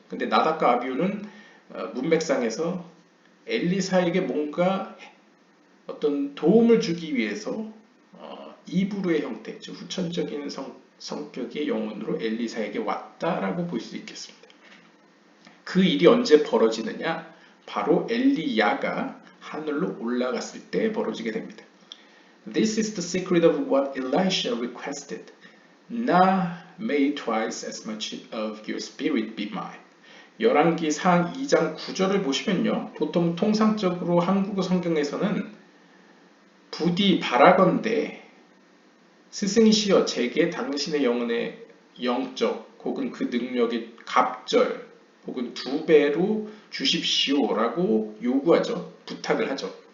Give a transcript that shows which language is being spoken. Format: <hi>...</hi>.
<ko>근데 나답과 아비후는 문맥상에서 엘리사에게 뭔가 어떤 도움을 주기 위해서 이브루의 형태, 즉 후천적인 성격의 영혼으로 엘리사에게 왔다라고 볼 수 있겠습니다. 그 일이 언제 벌어지느냐? 바로 엘리야가 하늘로 올라갔을 때 벌어지게 됩니다.</ko> <en>This is the secret of what Elisha requested. Now may twice as much of your spirit be mine.</en> <ko>열왕기상 2장 9절을 보시면요. 보통 통상적으로 한국어 성경에서는 부디 바라건대 스승이시여 제게 당신의 영혼의 영적 혹은 그 능력의 갑절 혹은 2배로 주십시오라고 요구하죠. 부탁을 하죠.</ko>